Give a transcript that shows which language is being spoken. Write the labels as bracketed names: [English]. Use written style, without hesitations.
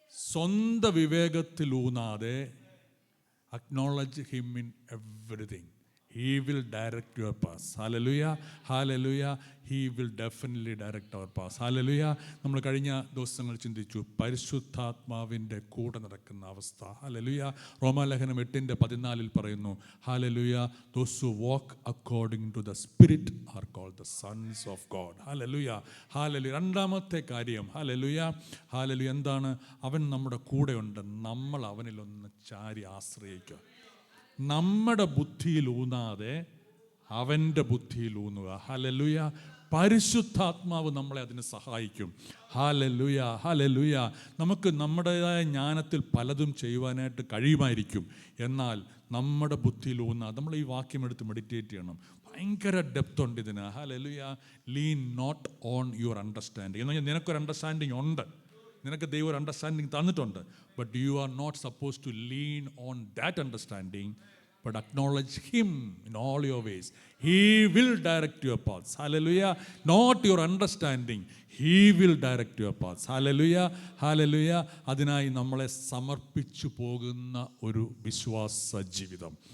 [Malayalam] സ്വന്തം വിവേകത്തിലൂന്നാതെ [English] acknowledge him in everything. He will direct your path. Hallelujah, hallelujah. He will definitely direct our path. Hallelujah. [Malayalam] നമ്മൾ കഴിഞ്ഞ ദിവസങ്ങൾ ചിന്തിച്ചു പരിശുദ്ധാത്മാവിൻ്റെ കൂടെ നടക്കുന്ന അവസ്ഥ. ഹല്ലേലൂയ. റോമാലേഖനം 8:14 പറയുന്നു, [English] Hallelujah, those who walk according to the spirit are called the sons of God. [Malayalam] Hallelujah, hallelujah. രണ്ടാമത്തെ കാര്യം, ഹല്ലേലൂയ, ഹല്ലേലൂയ, എന്താണ്? അവൻ നമ്മുടെ കൂടെയുണ്ട്. നമ്മൾ അവനിലൊന്ന് ചാരി ആശ്രയിക്കുക. നമ്മുടെ ബുദ്ധിയിൽ ഊന്നാതെ അവൻ്റെ ബുദ്ധിയിൽ ഊന്നുക. ഹല്ലേലൂയ. പരിശുദ്ധാത്മാവ് നമ്മളെ അതിന് സഹായിക്കും. Hallelujah, hallelujah. നമുക്ക് നമ്മുടേതായ ജ്ഞാനത്തിൽ പലതും ചെയ്യുവാനായിട്ട് കഴിയുമായിരിക്കും. എന്നാൽ നമ്മുടെ ബുദ്ധിയിൽ ഊന്നുക. നമ്മൾ ഈ വാക്യം എടുത്ത് മെഡിറ്റേറ്റ് ചെയ്യണം. ഭയങ്കര ഡെപ്ത് ഉണ്ട് ഇതിന്. Hallelujah. [English] Lean not on your understanding. [Malayalam] എന്ന് പറഞ്ഞാൽ നിനക്കൊരു അണ്ടർസ്റ്റാൻഡിങ് ഉണ്ട്, നിനക്ക് ദൈവം ഒരു അണ്ടർസ്റ്റാൻഡിങ് തന്നിട്ടുണ്ട്. [English] But you are not suppose to lean on that understanding, but acknowledge him in all your ways. He will direct your paths. Hallelujah. Not your understanding. He will direct your paths. Hallelujah. Hallelujah. [Malayalam] അതിനായി നമ്മളെ സമർപ്പിച്ചു പോകുന്ന ഒരു വിശ്വാസ ജീവിതം.